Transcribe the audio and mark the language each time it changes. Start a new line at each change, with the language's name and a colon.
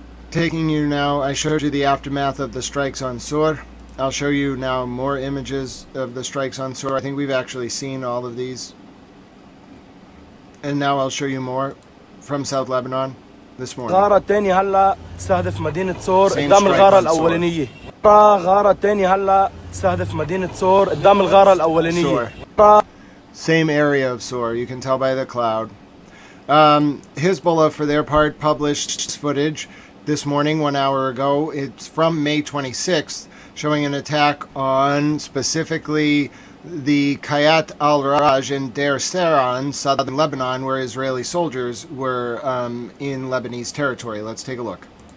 English: Taking you now, I showed you the aftermath of the strikes on Sor. I'll show you now more images of the strikes on Sor. I think we've actually seen all of these. And now I'll show you more from South Lebanon this morning.
Arabic: غارة تانية هلا تستهدف مدينة سور قدام الغارة الأولانية. غارة تانية هلا تستهدف مدينة سور قدام الغارة الأولانية.
English: Same area of Sor, you can tell by the cloud. Hezbollah, for their part, published footage this morning, 1 hour ago. It's from May 26th. showing an attack on specifically the Kayat al-Raj and Deir Seran, southern Lebanon, where Israeli soldiers were in Lebanese territory. Let's take a look.